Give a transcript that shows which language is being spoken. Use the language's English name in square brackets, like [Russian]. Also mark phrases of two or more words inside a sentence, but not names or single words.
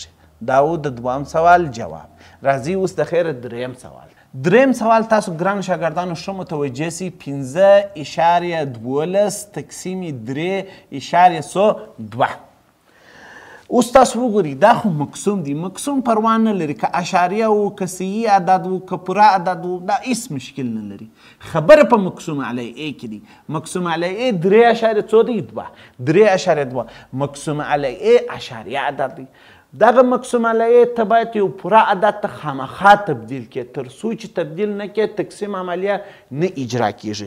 [Pashto] دا و د 2م سوال جواب. راځئ اوس د خیره 3م سوال. 3م سوال تاسو ګرانو شاګردانو ښه متوجه سئ. 15.12 تقسیم 3.2. اوس تاسو وګورئ دا خو مقسوم دی. مقسوم پروا نه لري که اشاریه و که صحیح عدد و که پوره عدد و دا هیڅ مشکل نه لري. خبره په مقسوم علیه کې دی. مقسوم علیه 3.2 دی 3.2. مقسوم علیه اشاریه عدد دی. دغه مقسوم علیه ته باید یو پوره عدد ته خامخا تبدیل کړي. تر څو چې تبدیل نه کړي تقسیم عملیه نه اجرا کېږي.